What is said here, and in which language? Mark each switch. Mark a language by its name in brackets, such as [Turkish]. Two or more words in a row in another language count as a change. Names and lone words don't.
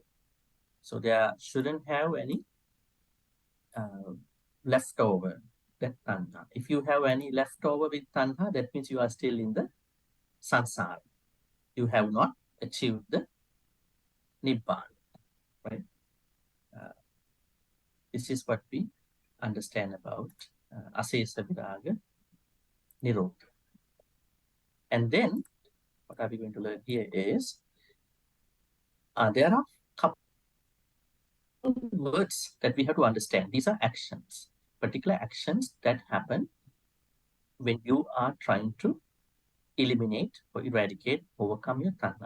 [English] So there shouldn't have any leftover, that tanha. If you have any leftover with tanha, that means you are still in the sansara. You have not achieved the nibbana, right? This is what we understand about [Pali] asesa viraga nirodha. [English] And then what are we going to learn here is there are couple words that we have to understand. These are actions, particular actions that happen when you are trying to eliminate or eradicate, overcome your tanha.